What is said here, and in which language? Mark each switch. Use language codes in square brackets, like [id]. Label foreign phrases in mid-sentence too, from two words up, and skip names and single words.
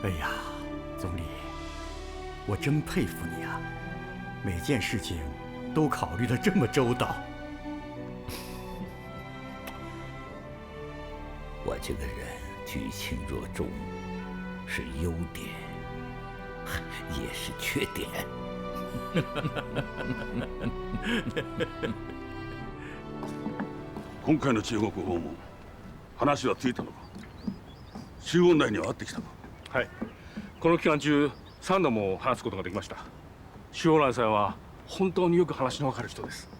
[zh] 哎呀，总理，我真佩服你啊！每件事情都考虑得这么周到。我这个人居轻若重，是优点，也是缺点。 [ja] 今回の中国訪問、話はついたのか。周恩来には会ってきたか。はい、この期間中3度も話すことができました。周恩来さんは本当によく話のわかる人です。